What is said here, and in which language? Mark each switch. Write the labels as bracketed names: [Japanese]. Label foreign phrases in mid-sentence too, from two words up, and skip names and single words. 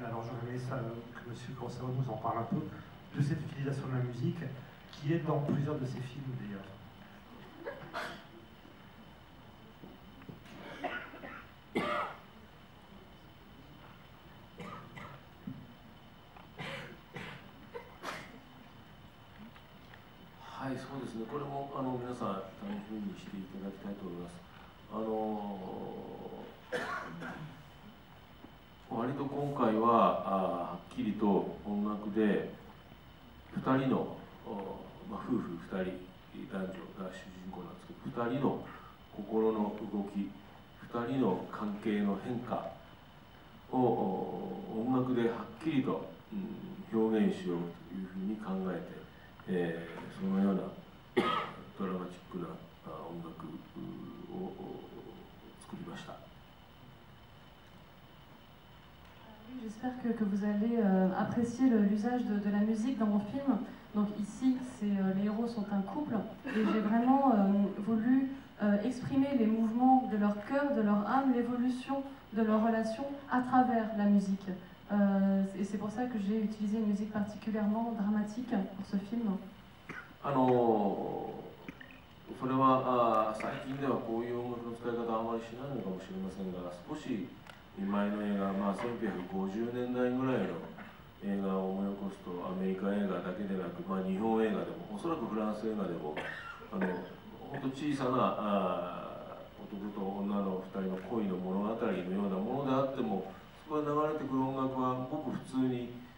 [French] Alors j'aurais aimé ça, que M. Kurosawa nous en parle un peu, de cette utilisation de la musique, qui est dans plusieurs de ses films d'ailleurs. Oui, [Japanese] そうですね。これも皆さん楽しみにしていただきたいと思います。割と今回ははっきりと音楽で2人の、夫婦 2人男女が主人公なんですけど、2人の心の動き、2人の関係の変化を音楽ではっきりと、表現しようというふうに考えて、そのようなドラマチックな音楽を作りました。 [French] J'espère que vous allez apprécier l'usage de la musique dans mon film. Donc ici, les héros sont un couple et j'ai vraiment voulu exprimer les mouvements de leur cœur, de leur âme, l'évolution de leur relation à travers la musique. Et c'est pour ça que j'ai utilisé une musique particulièrement dramatique pour ce film. [Japanese] それは最近ではこういう音楽の使い方はあまりしないのかもしれませんが、少し前の映画、1950年代ぐらいの映画を思い起こすと、アメリカ映画だけでなく、日本映画でも、おそらくフランス映画でも、本当小さな男と女の2人の恋の物語のようなものであっても、そこから流れてくる音楽はごく普通に、